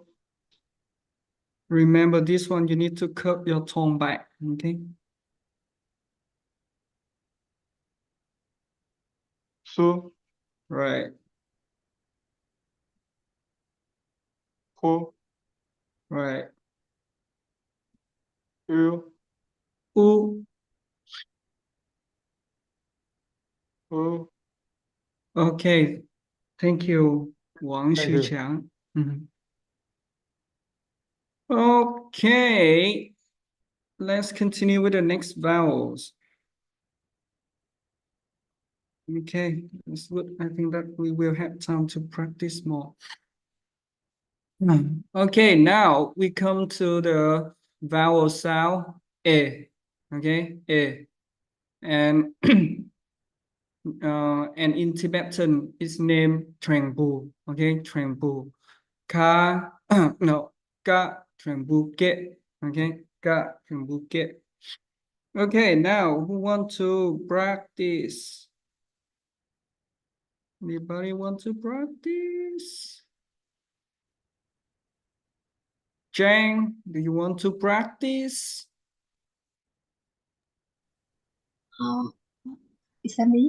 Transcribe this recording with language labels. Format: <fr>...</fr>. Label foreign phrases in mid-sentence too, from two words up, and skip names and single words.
<en>Remember this one, you need to curve your tone back. Okay.</en> <bo>su,</bo> <en>Right.</en> <bo>hu,</bo> <en>Right.</en> <bo>yu, U. u.</bo> <en>Okay. Thank you, Wang Thank you. Xiqiang. Okay. Let's continue with the next vowels. Okay, that's good. I think that we will have time to practice more. Okay, now we come to the vowel sound e. Okay, e, and and in Tibetan it's named Trengbu.</en> <bo>Okay, Trengbu. Ka no ka Trengbu ke. Okay, ka Trengbu ke.</bo> <en>Okay, now who want to practice? Anybody want to practice? Jang, do you want to practice? Is that me?</en>